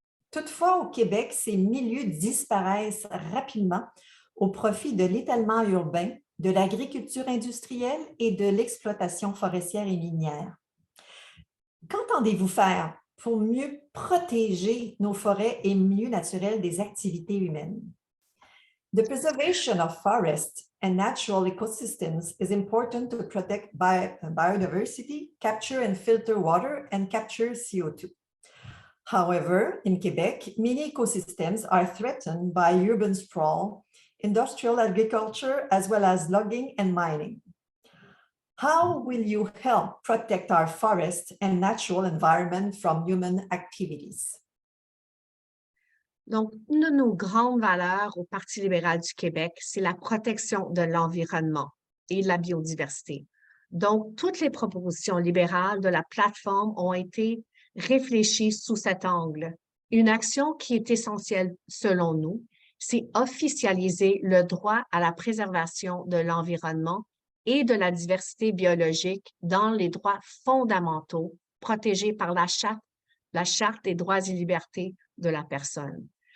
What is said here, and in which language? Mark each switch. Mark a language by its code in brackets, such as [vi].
[fr] Toutefois, au Québec, ces milieux disparaissent rapidement au profit de l'étalement urbain, de l'agriculture industrielle et de l'exploitation forestière et minière. Qu'entendez-vous faire pour mieux protéger nos forêts et milieux naturels des activités humaines? [en] The preservation of forests and natural ecosystems is important to protect biodiversity, capture and filter water, and capture CO2. However, in Quebec, many ecosystems are threatened by urban sprawl, industrial agriculture, as well as logging and mining. How will you help protect our forests and natural environment from human activities? [fr] Donc, une de nos grandes valeurs au Parti libéral du Québec, c'est la protection de l'environnement et de la biodiversité. Donc, toutes les propositions libérales de la plateforme ont été réfléchies sous cet angle. Une action qui est essentielle selon nous, c'est officialiser le droit à la préservation de l'environnement et de la diversité biologique dans les droits fondamentaux protégés par la Charte des droits et libertés de la personne.